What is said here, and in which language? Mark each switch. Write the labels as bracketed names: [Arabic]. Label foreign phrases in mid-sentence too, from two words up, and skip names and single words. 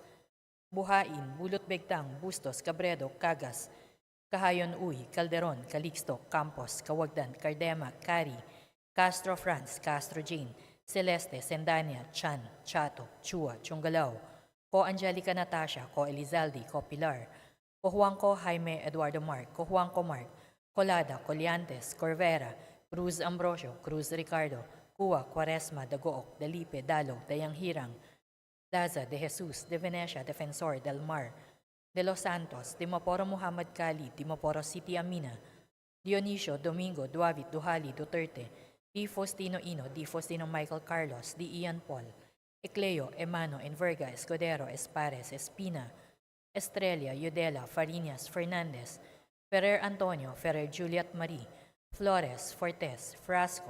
[English] Buhain, Bulot Begtang, Bustos, Cabredo, Cagas, Kahayon Uy, Calderon, Calixto, Campos, Kawagdan, Cardema, Cari, Castro France, Castro Jane, Celeste, Sendania, Chan, Chato, Chua, Chungalao, Ko Angelica Natasha, Ko Elizalde, Ko Pilar, Ko Juanco Jaime Eduardo Mark, Ko Juanco Mark, Colada, Coliantes, Corvera, Cruz Ambrosio, Cruz Ricardo, Cuba, Quaresma, Dagook, Dalipe, Dalog, Dayang Hirang, Daza, De Jesus, De Venecia, Defensor, Del Mar, De Los Santos, Dimaporo Muhammad Kali, Dimaporo City Amina, Dionisio, Domingo, Duavit, Duhali, Duterte, Di Faustino Ino, Di Faustino Michael Carlos, Di Ian Paul, Ecleo, Emano, Enverga, Escudero, Espares, Espina, Estrella, Yudela, Farinas, Fernandez, Ferrer Antonio, Ferrer Juliet Marie, Flores, Fortes, Frasco,